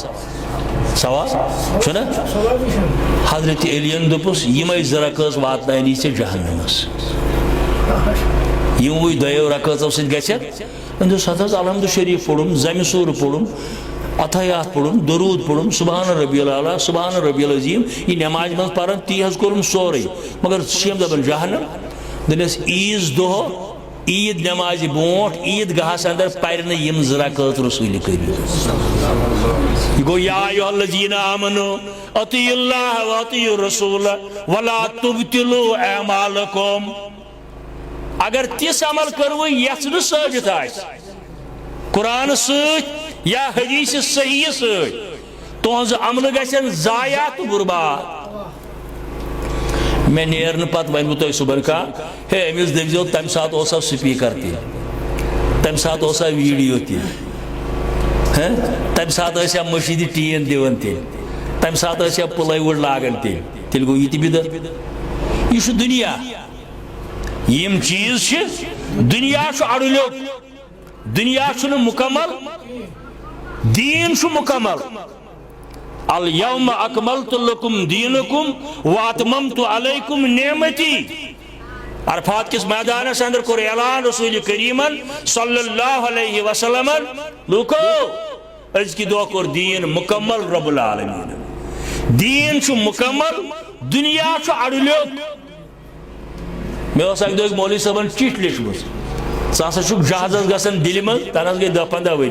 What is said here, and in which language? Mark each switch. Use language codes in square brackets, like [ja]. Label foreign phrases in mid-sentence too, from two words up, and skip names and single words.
[ks] ثواب چھُنہ. حضرت علیَن دوٚپُس یِمے 2 رکٲژ واتناونی ژےٚ جہنمس. یِموٕے 2 رکٲژو سۭتۍ گژھٮ۪کھ. وۄنۍ دوٚپُس ہتھ حظ الحمدُ شریٖف پوٚرُم، زمہِ سوٗرٕ پوٚرُم، اتحیات پوٚرُم، درود پوٚرُم، [ar] سبحان ربی الاعلیٰ، سبحان ربی العظیم. [ks] یہ نماز منٛز پران تی حظ کوٚرُم سورُے، مگر ژٕ چھِم دپان جہنم. دوٚپنس عیٖذ دۄہ عید نمازِ برونٛٹھ عید گاہس اندر پرِ نہٕ یِم 2 رکٲژ رسوٗلہِ کٔرِو. یہ گو [ar] یا ایھا الذین آمنوا اطیعوا اللہ واطیعوا الرسول ولا تبطلوا اعمالکم. [ks] اگر تِژھ عمل کٔروٕ یتھ نہٕ ثٲبت آسہِ قرآن سۭتۍ یا حدیث صحیح سۭتۍ، تُہنٛز عملہٕ گژھن ضایع تہٕ برباد. مےٚ نیرنہٕ پتہٕ وَنہٕ بہٕ تۄہہِ صُبحن کانٛہہ ہے أمِس دٔپۍزیو تمہِ ساتہٕ اوسا سپیٖکر تہِ، تمہِ ساتہٕ اوسا ویٖڈیو تہِ، تمہِ ساتہٕ ٲسیا مٔشیٖدِ ٹیٖن دِوان تہِ، تمہِ ساتہٕ ٲسیا پٕلے وُڈ لاگان تہِ. تیٚلہِ گوٚو یہِ تہِ بِدعت. یہِ چھُ دُنیا. یِم چیٖز چھِ دُنیا چھُ اَڑٕلیوٚت. دُنیا چھُنہٕ مُکمل، دیٖن چھُ مُکمل. [ar] الیوم اکملت لکم دینکم واتممت علیکم نعمتی. [ks] عرفات کس میدانس اندر کوٚر اعلان رسول کریمن [ar] صلی اللہ علیہ وسلم [ks] لوکو أزکہِ دۄہ کوٚر دیٖن مُکمل [ar] رب العالمین. [ks] دیٖن چھُ مُکمل، دُنیا چھُ اَڑٕلیوٚت. مےٚ اوس اکہِ دۄہ مولوی صٲبن چِٹھۍ لیٖچھمٕژ ژٕ ہسا چھُکھ جہازس گژھان دِلہِ منٛز تنس گٔے 10-15 ؤری.